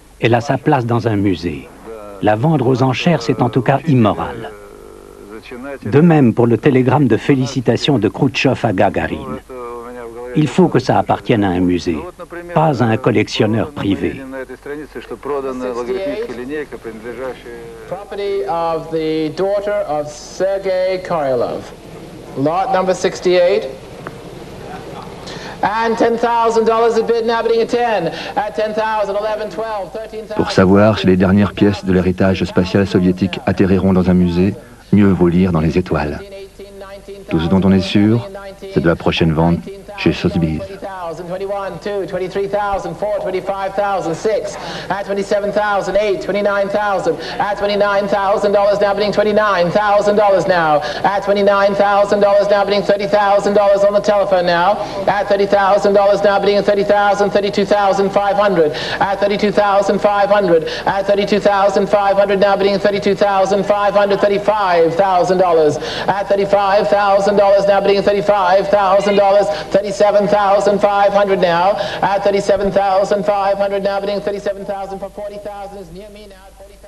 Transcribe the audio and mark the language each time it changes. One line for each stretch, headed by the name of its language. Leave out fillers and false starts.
French: Elle a sa place dans un musée. La vendre aux enchères, c'est en tout cas immoral. De même pour le télégramme de félicitations de Khrouchtchev à Gagarine. Il faut que ça appartienne à un musée, pas à un collectionneur privé.
English: Property of the daughter of Sergei Korolev. Lot number 68. And $10,000 a bid, now bidding at 10. At 10,000, 11, 12, 13,000.
French: Pour savoir si les dernières pièces de l'héritage spatial soviétique atterriront dans un musée, mieux vaut lire dans les étoiles. Tout ce dont on est sûr, c'est de la prochaine vente chez Sotheby's.
English: 21, 2, 23,000, 4, 25,000, 6, at 27,000, 8, 29,000, at $29,000 now bidding $29,000 now, at $29,000 now bidding $30,000 on the telephone now, at $30,000 now bidding $30,000, 32,500, at $32,500, at $32,500 now bidding $32,500, $35,000, at $35,000 now bidding $35,000, $37,500 now, at $37,500 now bidding $37,000 for $40,000 is near me now.